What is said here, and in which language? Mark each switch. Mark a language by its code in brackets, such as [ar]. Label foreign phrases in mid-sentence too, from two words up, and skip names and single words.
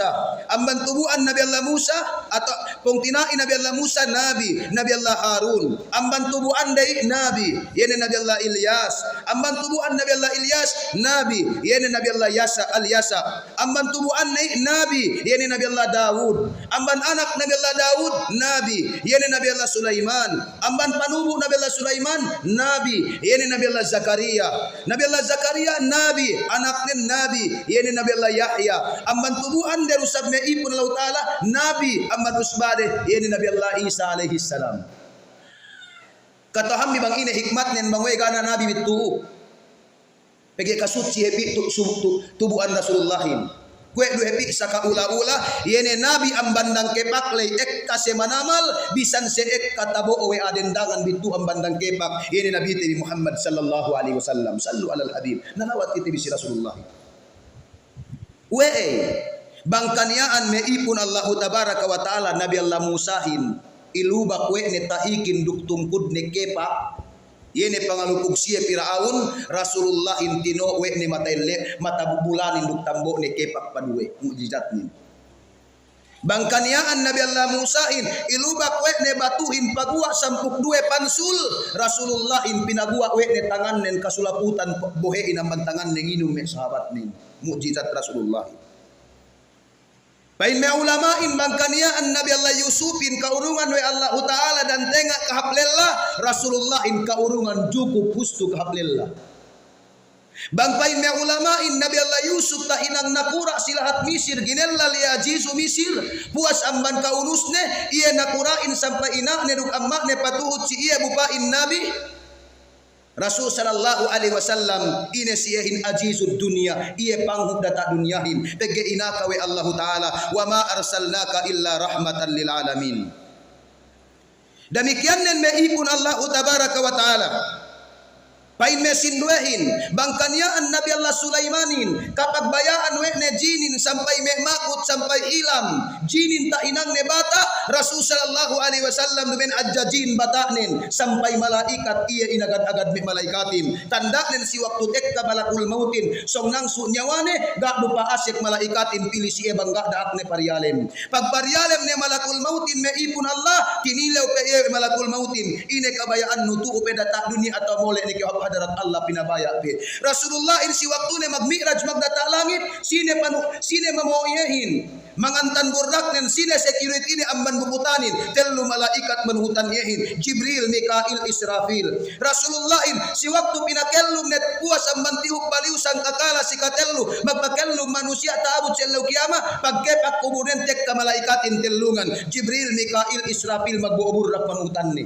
[yka] Amban tubuan Nabi Allah Musa atau pungtinai Nabi Allah Musa nabi, Nabi Allah Harun. Amban tubuan dai nabi, yene Nabi Allah Ilyas. Amban tubuan Nabi Allah Ilyas nabi, yene Nabi Allah Yasa. Amban tubuan nabi, yene Nabi Allah Daud. Amban anak Nabi Allah Daud nabi, yene Nabi Allah Sulaiman. Amban panubu Nabi Allah Sulaiman nabi, yene Nabi Allah Zakaria. Nabi Allah Zakaria nabi, anaknya nabi, yene Nabi Allah Yahya. Amban tubuhan dari usab me ipun Allah Ta'ala nabi, amban usbade yene Nabi Allah Isa [ar] alaihi salam. [yka] Kata hambi bang ini hikmatnya bang we gana nabi bitu. Pegi kasuci hepi tubuhan Rasulullahin. Kue du hepi saka ula-ula yene nabi ambandang kepak lay ek kase manamal bisan se ek katabo owe adendangan bitu ambandang kepak yene nabi ti Muhammad [ar] sallallahu alaihi wasallam. Sallu alal habib [yka] nalawat kita bisi Rasulullah. We bangkaniaan me ipun [ar] Allah tabaraka wa taala [yka] Nabi Allah Musahin ilubak we ne tahikin duk tungkud ne kepak yene pangalupug siya Firaun Rasulullah intino we ne mata bulan induk tambo ne kepak paduwe mukjizat ni. Bangkaniaan Nabi Allah Musahin ilubak we ne batuhin pagua sampuk due pansul Rasulullah in pinagua we ne tangan nen kasulaputan bohe inamban tangan ne nginum me sahabat nin mukjizat Rasulullah. Bain me ulamain bangkaniaan Nabi Allah Yusufin kaurungan we Allah Ta'ala dan tengah kahaplella Rasulullahin kaurungan cukup hustu kahaplella. Bangpain me ulamain Nabi Allah Yusuf ta inang nakura silahat Misir ginella liajizu Misir puas amban kaunusne ia nakurain sampai ina ne duk amma ne patuhut si ia bupain Nabi Rasul [ar] sallallahu alaihi wasallam [yka] ine siyahin ajizud dunya iye panghud data dunyahin pege inaka we Allah Ta'ala [ar] wa ma arsalnaka illa rahmatan lil alamin. [yka] Demikian nen me ipun [ar] Allah tabaraka wa taala [yka] pain mesin duehin bangkaniaan Nabi Allah Sulaimanin kapag bayaan we ne jinin sampai me makut sampai ilam jinin ta inang ne bata Rasul [ar] sallallahu alaihi wasallam [yka] ben ajjajin batanin sampai malaikat iya inagad-agad me malaikatin tanda nen si waktu tekka balakul mautin song nang su nyawane ga dupa asik malaikatin pilih si ebang ga daak ne parialem pag parialem ne malakul mautin me ipun Allah kinilaw pe malakul mautin ine kabayaan nutu pe data dunia atau mole ne hadarat Allah pinabaya pe Rasulullah in si waktu ne magmi'raj magdata langit sine mamoyehin mangantan burdak nen sine security ni amban bubutanin tellu malaikat manhutan yehin Jibril Mikail Israfil Rasulullah in si waktu pinakellum net puas amban tiuk baliw sang kakala si katellu magpakellum manusia taabut sello kiama pagkepak kumunen tek ka malaikatin tellungan Jibril Mikail Israfil magbuburdak manhutan ni.